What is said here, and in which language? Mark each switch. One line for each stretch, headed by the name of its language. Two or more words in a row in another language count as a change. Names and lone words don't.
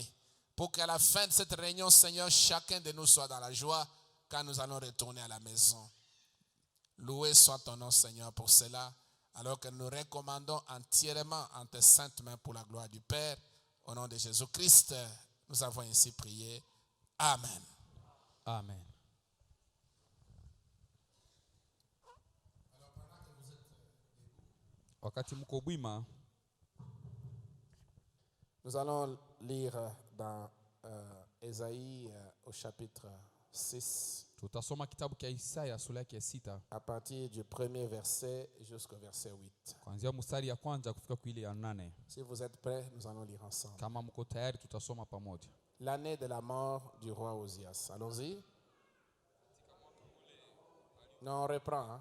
French: Pour qu'à la fin de cette réunion, Seigneur, chacun de nous soit dans la joie quand nous allons retourner à la maison. Loué soit ton nom, Seigneur, pour cela, alors que nous recommandons entièrement en tes saintes mains pour la gloire du Père. Au nom de Jésus-Christ, nous avons ainsi prié. Amen.
Swahili: Amen. Wakati mko bwima,
French: nous allons lire dans Ésaïe au chapitre 6.
Swahili: tutasoma kitabu cha Isaya sura ya 6
French: à partir du premier verset jusqu'au verset 8.
Swahili: kuanzia mstari ya kwanza kufika kwa ile ya 8.
French: Si vous êtes prêts, nous allons lire ensemble.
Swahili: Kama mko tayari tutasoma pamoja.
French: L'année de la mort du roi Osias. Allons-y. Non, on reprend. Hein?